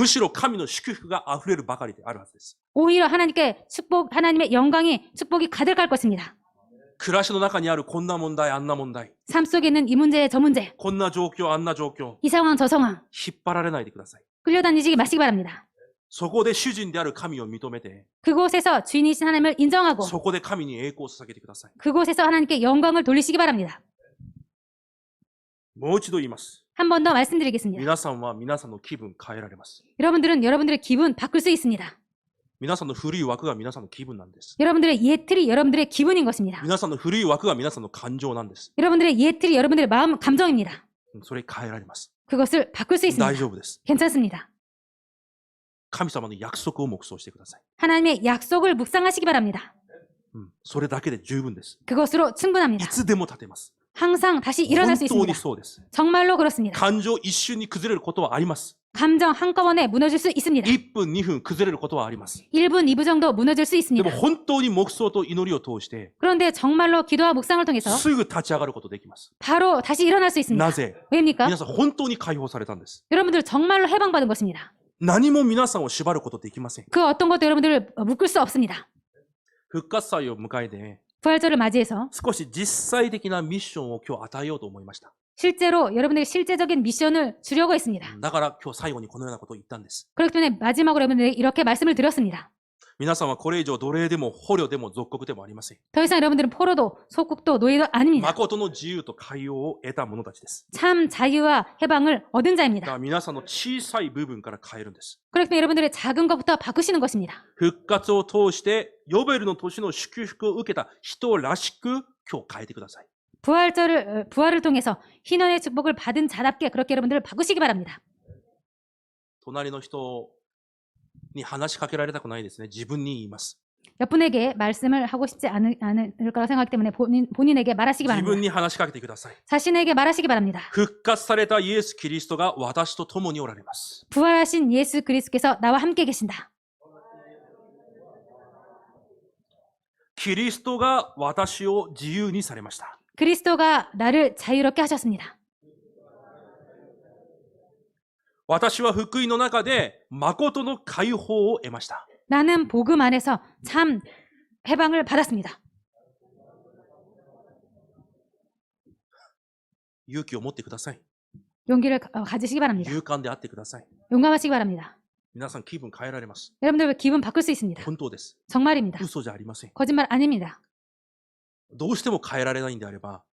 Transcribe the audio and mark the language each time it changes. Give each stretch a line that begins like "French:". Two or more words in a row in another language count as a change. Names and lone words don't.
Japanese: むしろ神の祝福が溢れるばかりであるはずです。
Korean: 오히려 하나님의 영광이 축복이 가득할 것입니다.
Japanese: 暮らしの中にあるこんな問題、あんな問題、
Korean: 삶 속에 있는 이 문제, 저 문제,
Japanese: こんな状況、あんな状況、
Korean: 이 상황, 저 상황
Japanese: 引っ張られないでください。
Korean: 끌려다니지 마시기 바랍니다.
Japanese: そこで主人である神を認めて、
Korean: 그곳에서 주인이신 하나님을 인정하고
Japanese: そこで神に栄光を捧げてください。
Korean: 그곳에서 하나님께 영광을 돌리시기 바랍니다.
Japanese: もう一度言います。
Korean: 한 번 더 말씀드리겠습니다.
Japanese: 皆さんは皆さんの気分変えられます。
Korean: 여러분들은 여러분들의 기분 바꿀 수 있습니다.
Japanese: 皆さんの古い枠が皆さんの気分なんです。
Korean: 여러분들의 옛 틀이 여러분들의 기분인 것입니다.
Japanese: 皆さんの古い枠が皆さんの感情なんです。
Korean: 여러분들의 옛 틀이 여러분들의 마음, 감정입니다.
Japanese: それ変えられます。
Korean: 그것을 바꿀 수 있습니다.
Japanese: 大丈夫です。
Korean: 괜찮습니다.
Japanese: 神様の約束を黙想してください。
Korean: 하나님의 약속을 묵상하시기 바랍니다.
Japanese: それだけで十分です。
Korean: 그것으로
Japanese: い
Korean: 충분합니다.
Japanese: つでも立てます。
Korean: 항상 다시 일어날 수
Japanese: 本当に
Korean: 있습니다.
Japanese: そうです。
Korean: 정말로 그렇습니다.
Japanese: 感情一瞬に崩れることはあります。
Korean: 감정 한꺼번에 무너질 수 있습니다.
Japanese: 1 分、2分崩れることはあります。
Korean: 1분, 2분 정도 무너질 수
Japanese: で
Korean: 있습니다.
Japanese: も本当に黙想と祈りを通して、
Korean: 그런데 정말로 기도와 묵상을 통해서
Japanese: すぐ立ち上がることできます。
Korean: 바로 다시 일어날 수 있습니다.
Japanese: なぜ
Korean: 왜입니까?
Japanese: 皆さん本当に解放されたんです。
Korean: 여러분들 정말로 해방받은 것입니다.
Japanese: 何も皆さんを縛ることできません。
Korean: 그 어떤 것도 여러분들을 묶을 수 없습니다.
Japanese: 復活祭を迎えて、
Korean: 부활절을 맞이해서
Japanese: 少し実際的なミッションを今日与えようと思いました。
Korean: 실제로 여러분들의 실제적인 미션을 주려고 했습니다.
Japanese: だから今日最後にこのようなことを言ったんです。
Korean: 그렇기 때문에 마지막으로 여러분들에게 이렇게 말씀을 드렸습니다.
Japanese: 皆さんはこれ以上奴隷でも捕虜でも属国でもありません。
Korean: 더 이상 여러분들은 포로도 속국도 노예도 아닙니다.
Japanese: 誠の自由と寛容を得た者たちです。
Korean: 참 자유와 해방을 얻은
Japanese: だか
Korean: 자입니다.
Japanese: ら皆さんの小さい部分から変えるんです。
Korean: 그렇기 때문에 여러분들의 작은 것부터 바꾸시는 것입니다.
Japanese: 復活を通してヨベルの年の祝福を受けた人らしく今日変えてください。
Korean: 부활을 통해서 희년의 축복을 받은 자답게 그렇게 여러분들을 바꾸시기 바랍니다.
Japanese: 隣の人に話しかけられたくないですね。自分に言います。
Korean: 몇 분에게 말씀을 하고 싶지 않을 거라 생각하기 때문에 본인에게 말하시기
Japanese: 自分
Korean: 바랍니다.
Japanese: に話しかけてください。
Korean: 자신에게 말하시기 바랍니다.
Japanese: 復活されたイエス・キリストが私と共におられます。
Korean: 부활하신 예수 그리스도께서 나와 함께 계신다.
Japanese: キリストが私を自由にされました。
Korean: 그리스도가 나를 자유롭게 하셨습니다.
Japanese: 私は福音の中で誠の解放を得ました。
Korean: 나는 복음 안에서 참 해방을 받았습니다.
Japanese: 勇気を持ってください。
Korean: 용기를 가지시기 바랍니다.
Japanese: 勇敢であってください。
Korean: 용감하시기 바랍니다.
Japanese: 皆さん気分変えられます。
Korean: 여러분들 기분 바꿀 수 있습니다.
Japanese: 本当です。
Korean: 정말입니다.
Japanese: 嘘じゃありません。
Korean: 거짓말 아닙니다.
Japanese: どうしても変えられないんであれば、